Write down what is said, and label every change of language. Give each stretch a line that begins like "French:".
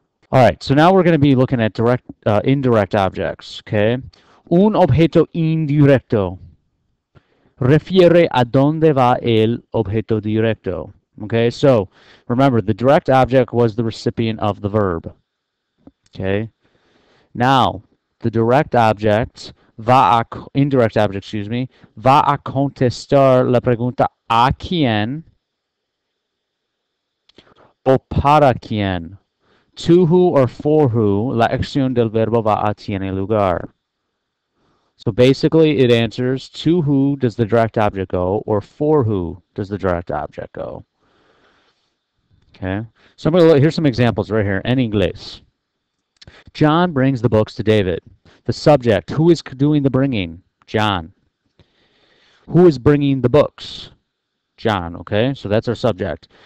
English: All right, so now we're going to be looking at indirect objects. Okay.
Spanish: Un objeto indirecto refiere a dónde va el objeto directo.
English: Okay, so remember, the direct object was the recipient of the verb. Okay. Now, the direct object indirect object, excuse me,
Spanish: va a contestar la pregunta a quién o para quién.
English: To who or for who,
Spanish: la acción del verbo va a tiene lugar.
English: So basically it answers to who does the direct object go or for who does the direct object go. Okay, so here's some examples right here in English. John brings the books to David. The subject, who is doing the bringing? John. Who is bringing the books? John, okay? So that's our subject.